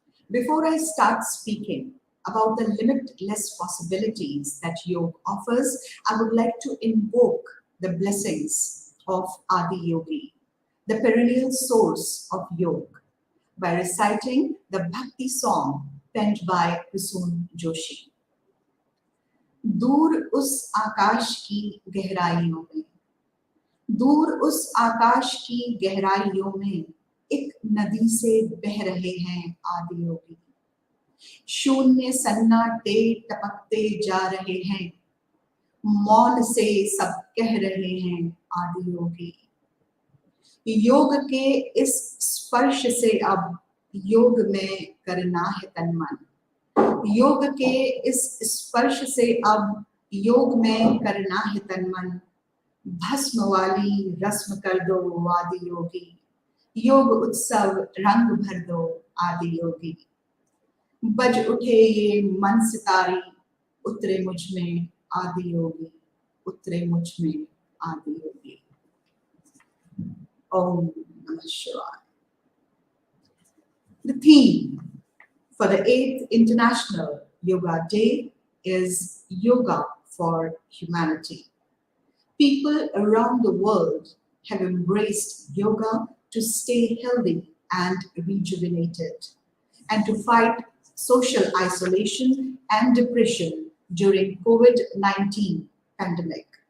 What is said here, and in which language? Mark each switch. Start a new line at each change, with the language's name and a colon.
English: Before I start speaking about the limitless possibilities that yoga offers, I would like to invoke the blessings of Adi Yogi, the perennial source of yoga, by reciting the Bhakti song penned by Prasoon Joshi.
Hindi: दूर उस आकाश की गहराइयों में, दूर उस आकाश की गहराइयों में एक नदी से बह रहे हैं आदि योगी। शून्य सन्नाटे टपकते जा रहे हैं, मौन से सब कह रहे हैं आदि योगी। योग के इस स्पर्श से अब योग में करना है तन मन, योग के इस स्पर्श से अब योग में करना है तन मन, भस्म वाली रस्म कर दो आदि योगी, योग उत्सव रंग भर दो आदि योगी। बज उठे ये मन सितारी, उतरे मुझ में आदि योगी, उतरे मुझ में आदि योगी।
Sanskrit: Om Namah Shivaya.
English: The theme for the 8th International Yoga Day is Yoga for Humanity. People around the world have embraced yoga to stay healthy and rejuvenated, and to fight social isolation and depression during COVID-19 pandemic.